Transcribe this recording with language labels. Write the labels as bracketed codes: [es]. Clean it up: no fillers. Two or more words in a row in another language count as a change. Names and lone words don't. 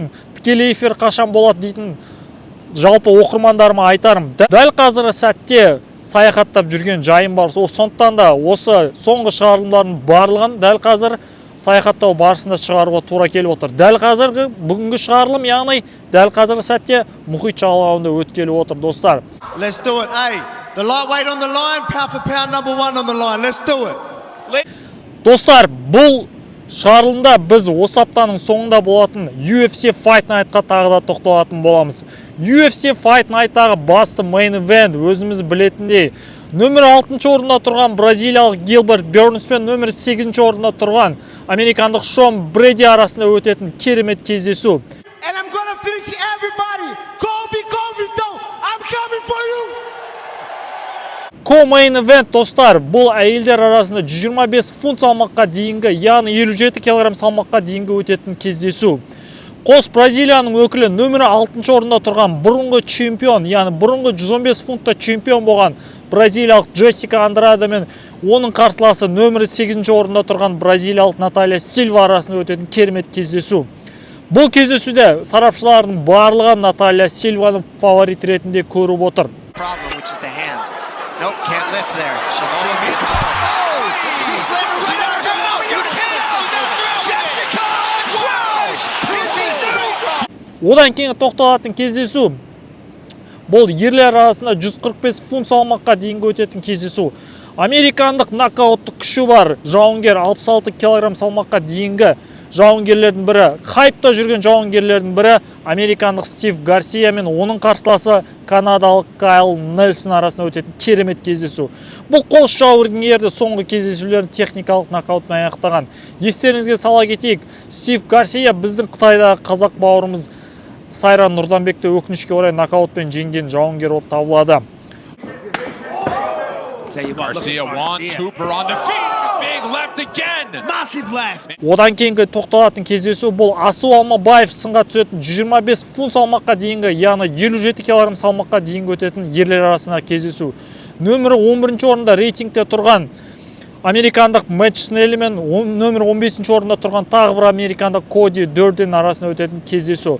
[kk] Тікелей эфир қашан болады дейтін жалпы оқырмандарыма айтарым. Дәл қазіргі сәтте саяхаттап жүрген жайым бар. Сондықтан да осы соңғы шығарылымдардың барлығын дәл қазір саяхаттау барысында шығаруға тура келіп отыр. Дәл қазіргі бүгінгі шығарылым, яғни дәл қазіргі сәтте мұхит жағалауында өткелі отыр достар. [en] Let's do it. Hey, the lightweight on the line, pound for pound number 1 on the line. Let's do it. [kk] Достар, бұл шығарылымда біз осы аптаның соңында болатын UFC Fight Night'қа тағы да тоқталатын боламыз. UFC Fight Night'тағы басты [en] main event [kk] өзіміз білетіндей нөмір 6 орында тұрған бразилиялық Гилберт Бернс пен нөмір 8 орында тұрған американдық Шон Бреди арасында өтетін керемет кездесу. [en] And I'm gonna finish everybody. Colby, don't. I'm coming for you. Co-main event [kk] достар, бұл әйелдер арасында 125 фунт салмаққа дейінгі, яғни 57 кг салмаққа дейінгі өтетін кездесу. Қос Бразилияның өкілі нөмірі 6 орында тұрған бұрынғы чемпион, яғни бұрынғы 115 фунтта чемпион болған бразилиялық Джессика Андраде мен оның қарсыласы нөмірі 8 орында тұрған бразилиялық Наталья Сильва арасында өтетін керемет кездесу. Бұл кездесуде сарапшылардың барлығы Наталья Сильваны фаворит ретінде көріп отыр. [en] Nope, can't lift there. She's still beautiful. Oh, she's slammed her right out. No, you can't. Jessica Andrade. [kk] Одан кейін тоқталатын кездесу. Бұл ерлер арасында 145 фунт салмаққа дейінгі өтетін кездесу. Американдық нокауттық күші бар жауынгер 66 кг салмаққа дейінгі жауынгерлердің бірі, хайпта жүрген жауынгерлердің бірі американдық Стив Гарсия мен оның қарсыласы канадалық Кайл Нельсон арасында өтетін керемет кездесу. Бұл қос жауынгерді соңғы кездесулерін техникалық нокаутпен аяқтаған. Естеріңізге сала кетейік, Стив Гарсия біздің Қытайдағы қазақ бауырымыз Сайран Нұрданбекті өкінішке орай нокаутпен жеңген жауынгер болып табылады. [en] Garcia wants Hooper on the feet. Big left again. Massive left. [kk] Одан кейінгі тоқталатын кездесу бұл Асу Алмабаев сынға түсетін 125 фунт салмаққа дейінгі, яғни 57 кг салмаққа дейінгі өтетін ерлер арасында кездесу. Нөмірі 11 орында рейтингте тұрған американдық Мэтч Снелли мен нөмірі 15 орында тұрған тағы бір американдық Коди Дөрден арасында өтетін кездесу.